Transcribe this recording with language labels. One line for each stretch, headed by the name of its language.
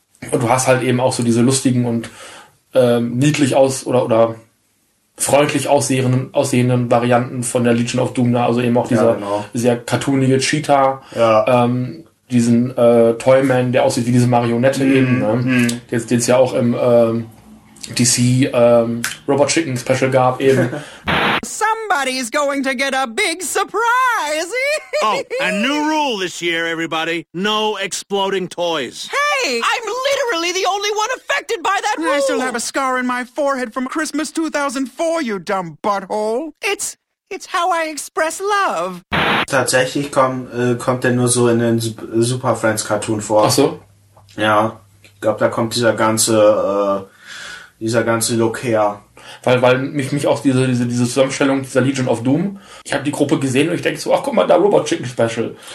German: Und du hast halt eben auch so diese lustigen und niedlich aus oder freundlich aussehenden Varianten von der Legion of Doom, also eben auch dieser sehr cartoonige Cheetah, diesen Toyman, der aussieht wie diese Marionette den es ja auch im DC Robot Chicken Special gab eben.
English: Somebody's going to get a big surprise. Oh, a new rule this year, everybody. No exploding toys. Hey, I'm literally the only one affected by that rule. I still have a scar in my forehead from Christmas 2004, you dumb butthole. It's how I express love.
German: Tatsächlich kommt der nur so in den Super Friends Cartoon vor. Ach so? Ja, ich glaube, da kommt dieser ganze Look her. Weil mich auch diese Zusammenstellung dieser Legion of Doom, ich habe die Gruppe gesehen und ich denke so, ach guck mal, da Robot Chicken Special.